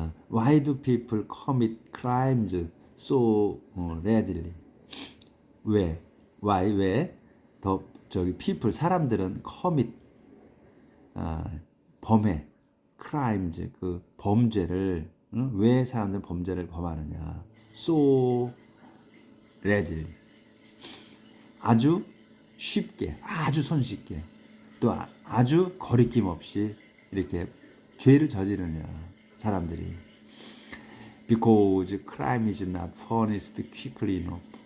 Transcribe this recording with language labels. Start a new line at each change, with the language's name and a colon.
English: Why do people commit crimes so readily?
Korean: 왜?
English: Why?
Korean: 왜? people 사람들은 commit 범해 crimes 그 범죄를 왜 사람들은 범죄를 범하느냐?
English: so readily
Korean: 아주 쉽게, 아주 손쉽게, 또 아주 거리낌 없이 이렇게 죄를 저지르냐 사람들이.
English: Because crime is not punished quickly enough.